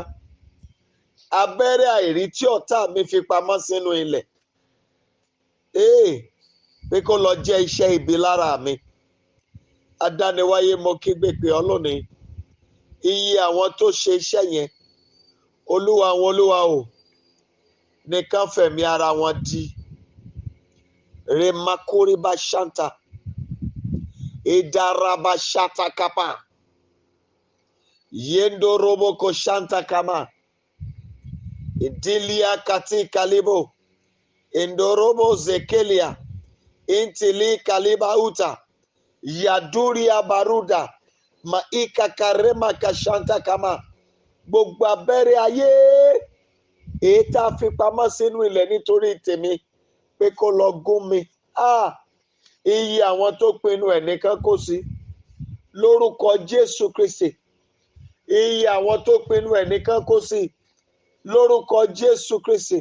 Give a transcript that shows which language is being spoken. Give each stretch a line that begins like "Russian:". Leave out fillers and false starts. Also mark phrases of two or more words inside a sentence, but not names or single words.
Yoruba: Abẹ́rẹ́ àìrí tí ọ̀tá mi fi pamọ́ sínú ilẹ̀, pé kó lọ jẹ́ iṣẹ́ ibi lára mi. Adániwáyé, mo kígbe pé ọlọ́ni iye àwọn tó ṣe iṣẹ́ yẹn, olúwa àwọn olúwa o, nìkan fẹ̀mí ara wọn di. Remakuriba shanta, idaraba shata kapa, yendo roboko shanta kama, idilia kati kalibo, indorobo zekelia, intili kaliba uta, yaduria baruda, maika karema kashanta kama. Gbogbo abẹ́rẹ́ ayé èyí tá a fi pamọ́ sínú ilẹ̀ nítorí tèmi pé kó lọ gún mi. Iye àwọn tó pinnu ẹ̀ nìkan kó sí lórúkọ Jésù Kristi. Iye àwọn tó pinnu ẹ̀ nìkan kó sí lórúkọ Jésù Kristi.